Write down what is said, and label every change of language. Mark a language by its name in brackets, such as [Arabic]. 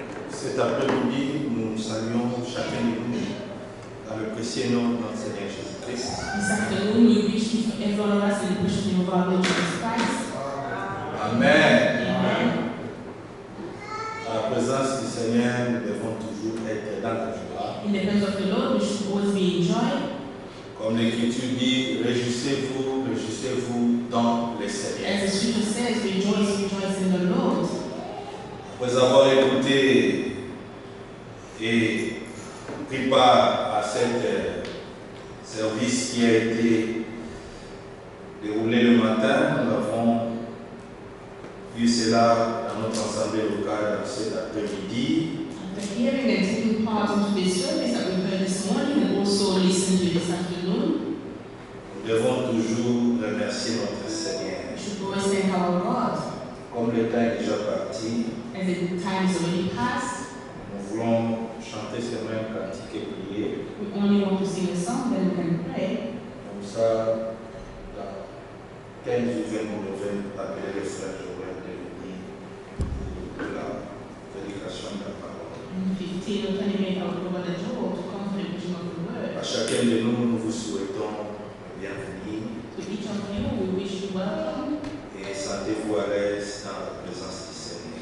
[French] Cet après-midi, nous saluons chacun de nous dans le précieux nom de notre Seigneur Jésus-Christ. [English] This afternoon, we wish each and every one of us in the precious name of our Lord Jesus Christ. Amen. Amen. [French] À la présence du Seigneur, nous devons toujours être dans la joie. [English] In the presence of the Lord, we should always be in joy. [French] Comme l'Écriture dit, réjouissez-vous, réjouissez-vous dans le Seigneur. [English] As the scripture says, rejoice, rejoice in the Lord. [French] Après avoir écouté et pris part à cet service qui a été déroulé le matin. Nous avons vu cela dans notre assemblée locale cet après-midi. [English] After hearing and taking part into this service that we heard this morning and also listened to this afternoon, [French] Nous devons toujours remercier notre Seigneur. [English] we should always thank our God. [French] Comme le temps est déjà parti, [English] As the time is already passed, [French] nous voulons chanter ce même cantique et prier. [English] we only want to sing a song, then we can pray. [French] Comme ça, dans 15 ou 20 minutes, nous devons appeler le frère Joël de l'Uni pour la prédication de la parole. [English] In 15 or 20 minutes, I will go by the door to come for the preaching of the word. [French] À chacun de nous, nous vous souhaitons la bienvenue [English] To each of you, we wish you welcome. [French] et sentez-vous à l'aise dans la présence du Seigneur.